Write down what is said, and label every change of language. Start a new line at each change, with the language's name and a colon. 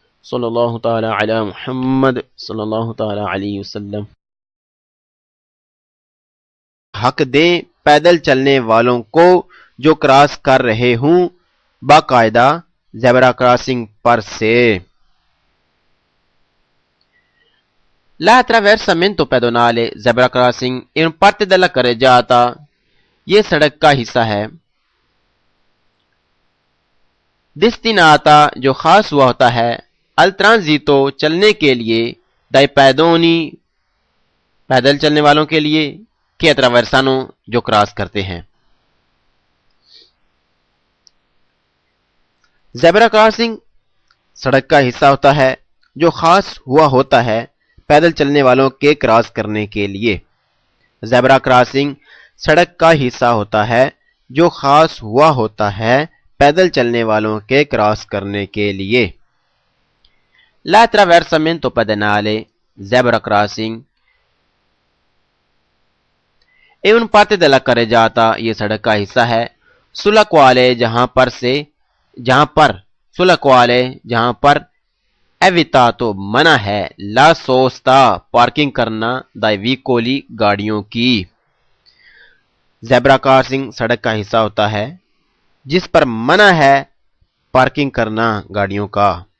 Arabic: صلی اللہ تعالی علی محمد صلی اللہ تعالی علیہ وسلم۔
Urdu: حق دیں پیدل چلنے والوں کو جو کراس کر رہے ہوں باقاعدہ زیبرا کراسنگ پر سے۔
Italian: La attraversamento pedonale, zebra crossing, in parte della carreggiata.
Urdu: یہ سڑک کا حصہ ہے.
Italian: destinata
Urdu: جو خاص ہوا ہوتا ہے.
Italian: al transito
Urdu: چلنے کے لیے.
Italian: dai pedoni
Urdu: پیدل چلنے والوں کے لیے.
Italian: che attraversano
Urdu: جو کراس کرتے ہیں. زیبرا کراسنگ سڑک کا حصہ ہوتا ہے جو خاص ہوا ہوتا ہے پیدل چلنے والوں کے کراس کرنے کے لیے. زیبرا کراسنگ سڑک کا حصہ ہوتا ہے جو خاص ہوا ہوتا ہے پیدل چلنے والوں کے کراس کرنے کے لیے.
Italian: l'attraversamento pedonale, zebra crossing è un parte della carreggiata.
Urdu: یہ سڑک کا حصہ ہے.
Italian: sulla quale
Urdu: جہاں پر
Italian: evitato
Urdu: منع ہے.
Italian: la sosta
Urdu: پارکنگ کرنا
Italian: dai veicoli
Urdu: گاڑیوں کی. زیبرا کراسنگ سڑک کا حصہ ہوتا ہے جس پر منع ہے پارکنگ کرنا گاڑیوں کا.